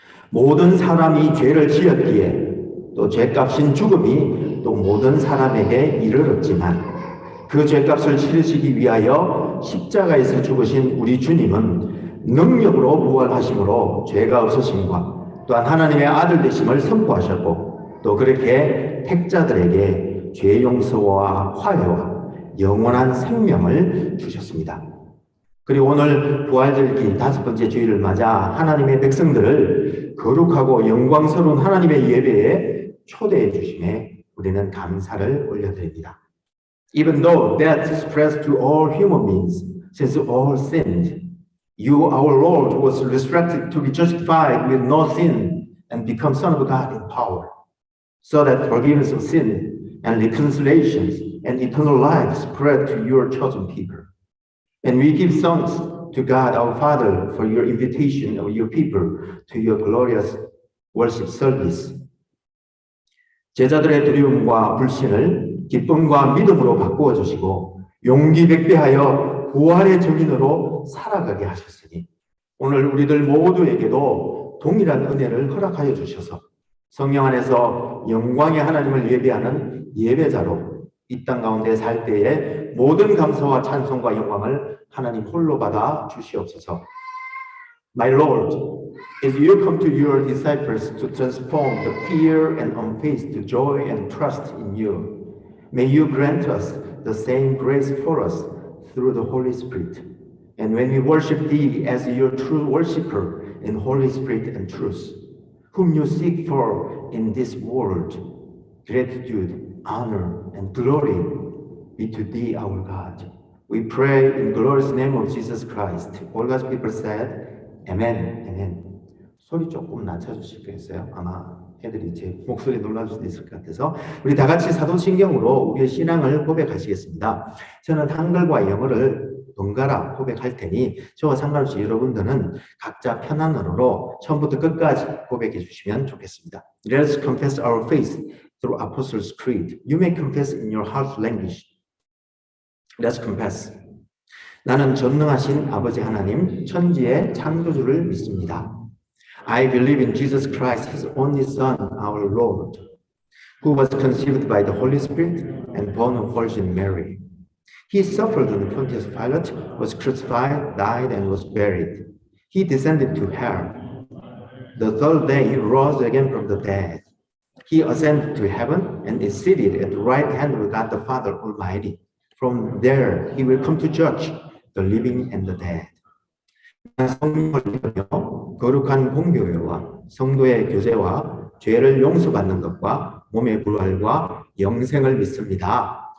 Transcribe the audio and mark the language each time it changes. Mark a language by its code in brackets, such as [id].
[ko] 모든 사람이 죄를 지었기에 또 죄값인 죽음이 또 모든 사람에게 이르렀지만 그 죄값을 치르시기 위하여 십자가에서 죽으신 우리 주님은 능력으로 부활하심으로 죄가 없으심과 또한 하나님의 아들 되심을 선포하셨고 또 그렇게 택자들에게 죄 용서와 화해와 영원한 생명을 주셨습니다. 그리고 오늘 부활절기 5번째 주일을 맞아 하나님의 백성들을 거룩하고 영광스러운 하나님의 예배에 초대해 주심에 우리는 감사를 올려드립니다. [en] Even though death spreads to all human beings, since all sinned, you, our Lord, was resurrected to be justified with no sin and become Son of God in power, so that forgiveness of sin and reconciliations and eternal life spread to your chosen people. And we give thanks to God our Father for your invitation of your people to your glorious worship service. [ko] 제자들의 두려움과 불신을 기쁨과 믿음으로 바꾸어 주시고 용기 백배하여 부활의 증인으로 살아가게 하셨으니 오늘 우리들 모두에게도 동일한 은혜를 허락하여 주셔서 성령 안에서 영광의 하나님을 예배하는 예배자로 이 땅 가운데 살 때에 모든 감사와 찬송과 영광을 하나님 홀로 받아 주시옵소서. [en] My Lord, as you come to your disciples to transform the fear and unfaith to joy and trust in you, may you grant us the same grace for us through the Holy Spirit. And when we worship Thee as your true worshipper in Holy Spirit and truth, whom you seek for in this world, gratitude, honor, and glory be to Thee, our God. We pray in glorious name of Jesus Christ. All God's people said, Amen, Amen. [ko] 소리 조금 낮춰주시겠어요? 아마 애들이 제 목소리 놀랄 수도 있을 것 같아서 우리 다 같이 사도신경으로 우리의 신앙을 고백하시겠습니다. 저는 한글과 영어를 번갈아 고백할 테니 저와 상관없이 여러분들은 각자 편한 언어로 처음부터 끝까지 고백해 주시면 좋겠습니다. [en] Let us confess our faith through Apostles' Creed. You may confess in your heart language. Let's confess. [ko] 나는 전능하신 아버지 하나님, 천지의 창조주를 믿습니다. [en] I believe in Jesus Christ, His only Son, our Lord, who was conceived by the Holy Spirit and born of Virgin Mary. He suffered under Pontius Pilate, was crucified, died, and was buried. He descended to hell. The third day he rose again from the dead. He ascended to heaven and is seated at the right hand of God the Father Almighty. From there he will come to judge the living and the dead. [ko] 성령을 믿으며 거룩한 공교회와 성도의 교제와 죄를 용서받는 것과 몸의 부활과 영생을 믿습니다.